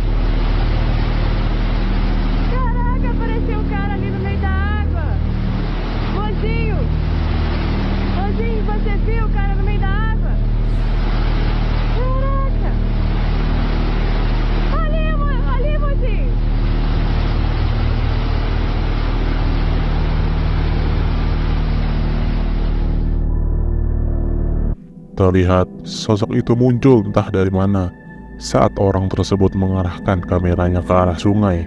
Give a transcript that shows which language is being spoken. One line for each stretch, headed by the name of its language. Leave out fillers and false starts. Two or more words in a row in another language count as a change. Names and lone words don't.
Portuguese: Caraca, apareceu um cara ali no meio da água. Mozinho! Mozinho, você viu o cara no meio da água? Caraca! Ali, mozinho!
Indonesian: Terlihat sosok itu muncul entah dari mana saat orang tersebut mengarahkan kameranya ke arah sungai.